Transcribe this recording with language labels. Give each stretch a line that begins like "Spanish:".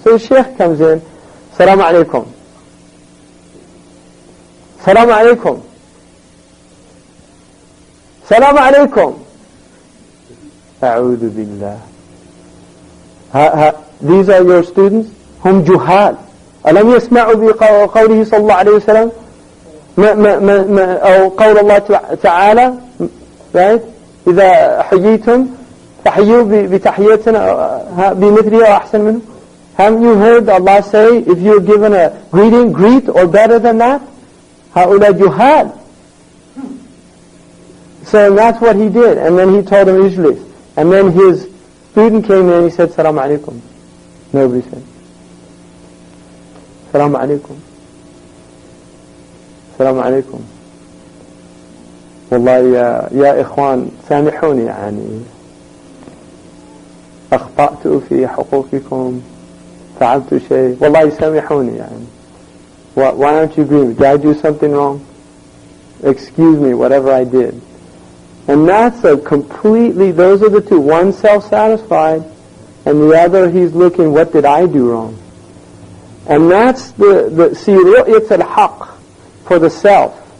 English: So the Sheikh comes in, salam alaikum.
Arabic: Salam alaikum. Salam alaikum. A'udhu billah.
English: These are your students?
Arabic: Hum juhal. ألم يسمعوا بقوله صلى الله عليه وسلم أو قول الله تعالى
English: right
Arabic: إذا حييتم فحيوا بتحية بمثلها وأحسن منه.
English: Haven't you heard Allah say, if you're given a greeting, greet or better than that?
Arabic: هؤلاء جهال.
English: So that's what he did. And then he told him Ijlis. And then his student came in and he said, Salam alaikum. Nobody said.
Arabic: Salam alaikum. Salam alaikum. والله يا إخوان سامحوني يعني أخطأت في حقوقكم فعلت شيء والله سامحوني يعني
English: why don't you agree? Did I do something wrong? Excuse me, whatever I did. And that's a completely, those are the two. One self-satisfied, and the other he's looking, what did I do wrong? And that's see, it's a haqq for the self.